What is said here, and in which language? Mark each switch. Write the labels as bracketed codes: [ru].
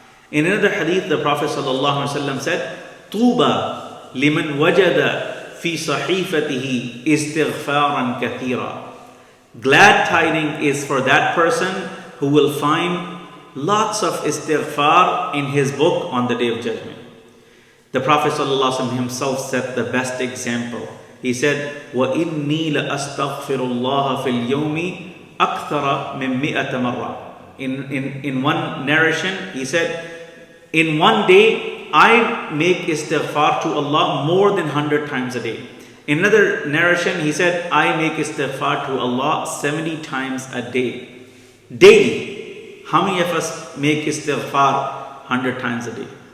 [en] In another hadith, the Prophet sallallahu alaihi wasallam said, [ar] "Tuba liman wajada fi sahifatihi istighfaran kathira." [en] Glad tiding is for that person who will find lots of istighfar in his book on the day of judgment. The Prophet ﷺ himself set the best example. He said, [ar] وَإِنِّي لَأَسْتَغْفِرُ اللَّهَ فِي الْيَوْمِ أَكْثَرَ مِنْ مِئَةَ مَرَّةٍ. [en] In one narration, he said, in one day, I make istighfar to Allah more than 100 times a day. In another narration, he said, I make istighfar to Allah 70 times a day. Daily. How many of us make istighfar 100 times a day?